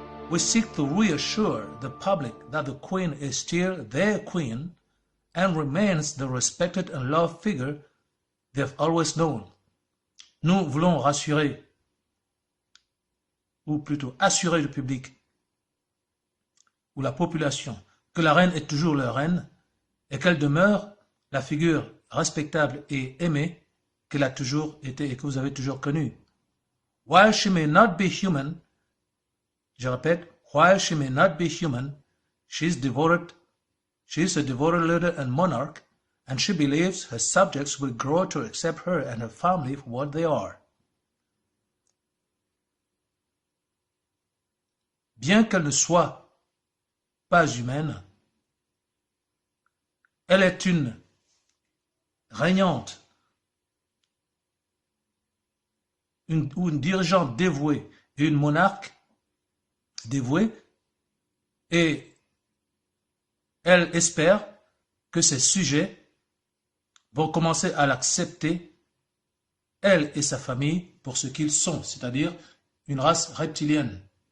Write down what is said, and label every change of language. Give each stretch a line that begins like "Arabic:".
English: We seek to reassure the public that the Queen is still their Queen and remains the respected and loved figure they've always known.
French: Nous voulons rassurer, ou plutôt assurer le public ou la population que la reine est toujours leur reine et qu'elle demeure la figure respectable et aimée qu'elle a toujours été et que vous avez toujours connue.
English: While she may not be human,
French: je répète,
English: while she may not be human, she is a devoted leader and monarch, and she believes her subjects will grow to accept her and her family for what they are.
French: Bien qu'elle ne soit pas humaine, elle est une régnante, une dirigeante dévouée et une monarque dévouée, et elle espère que ses sujets vont commencer à l'accepter, elle et sa famille, pour ce qu'ils sont, c'est-à-dire une race reptilienne.